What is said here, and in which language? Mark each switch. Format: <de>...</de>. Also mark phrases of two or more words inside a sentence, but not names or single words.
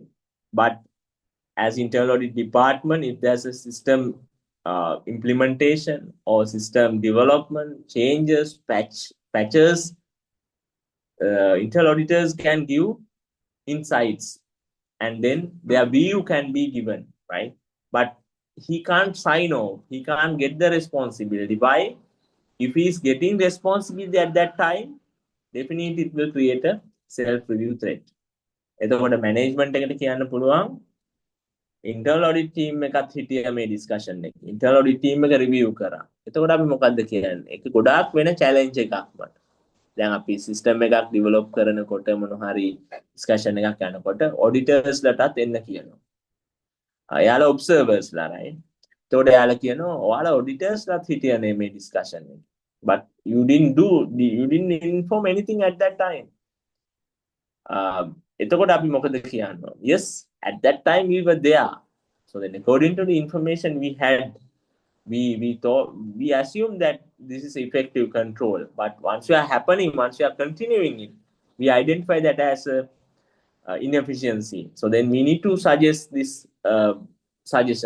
<en>But as internal audit department, if there's a system implementation or system development, changes, patches, internal auditors can give insights, and then their view can be given, right? But he can't sign off. He can't get the responsibility. Why? If he's getting responsibility at that time, definitely it will create a self-review threat.</en> <si>එතකොට management එකට කියන්න පුළුවන්</si> <en>internal audit team</en> <si>එකත් හිටියා මේ discussion එක.</si> <en>internal audit team</en> <si>එක review කරා. එතකොට අපි මොකද්ද කියන්නේ? ඒක ගොඩාක් වෙන challenge එකක් මට. දැන් අපි සිස්ටම් එකක් ඩෙවලොප් කරනකොට මොන හරි ඩිස්කෂන් එකක් යනකොට ඔඩිටර්ස් ලටත් එන්න කියනවා. එයාලා ඔබ්සර්වර්ස් ලා right. එතකොට එයාලා කියනවා ඔයාලා ඔඩිටර්ස් ලත් හිටියනේ මේ ඩිස්කෂන් එක.</si> <en>But you didn't inform anything at that time.</en> <si>එතකොට අපි මොකද කියන්නේ?</si> <en>Yes, at that time we were there. So then according to the information we had, we assume that this is effective control. But once you are continuing it, we identify that as a inefficiency. So then we need to suggest this suggestion.</en>